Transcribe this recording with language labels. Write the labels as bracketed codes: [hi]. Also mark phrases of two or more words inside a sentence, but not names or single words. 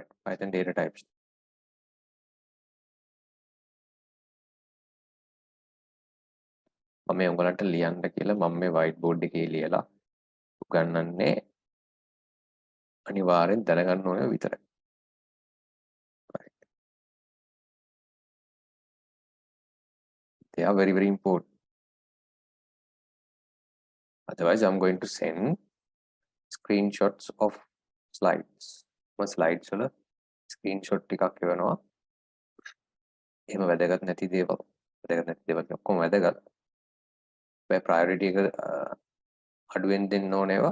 [en] Python data types. [si] මම උඹලන්ට ලියන්න කියලා මම මේ [en] white board [si] එකේ ලියලා උගන්වන්නේ අනිවාර්යෙන් දැනගන්න ඕනේ විතරයි. [en] They are very, very important. Otherwise, I'm going to send screenshots of slides. My slides [si] වල screenshot ටිකක් එවනවා. එහෙම වැදගත් නැති දේවල්. වැදගත් නැති දේවල් ඔක්කොම වැදගත්. මේ priority එක අඩුවෙන් දෙන්න ඕනේවා.